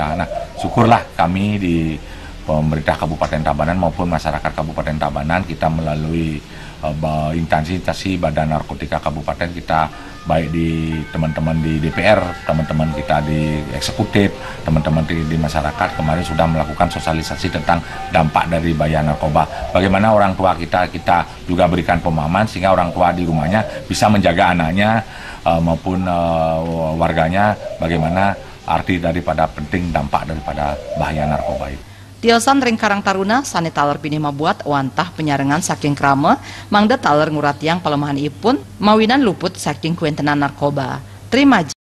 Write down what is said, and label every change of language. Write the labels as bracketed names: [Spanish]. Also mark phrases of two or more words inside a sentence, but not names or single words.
[Indonesian] Nah, syukurlah kami di pemerintah Kabupaten Tabanan maupun masyarakat Kabupaten Tabanan, kita melalui instansi Badan Narkotika Kabupaten kita, baik di teman-teman di DPR, teman-teman kita di eksekutif, teman-teman di masyarakat, kemarin sudah melakukan sosialisasi tentang dampak dari bahaya narkoba. Bagaimana orang tua kita juga berikan pemahaman sehingga orang tua di rumahnya bisa menjaga anaknya maupun warganya, bagaimana arti daripada penting dampak daripada bahaya narkoba itu. [Balinese] Tiosan ring Karang Taruna sane taler pinih mabuat wantah penyarengan saking krama mangda taler nguratiang pelemahan ipun mawinan luput saking kuentenan narkoba. [Indonesian] Terima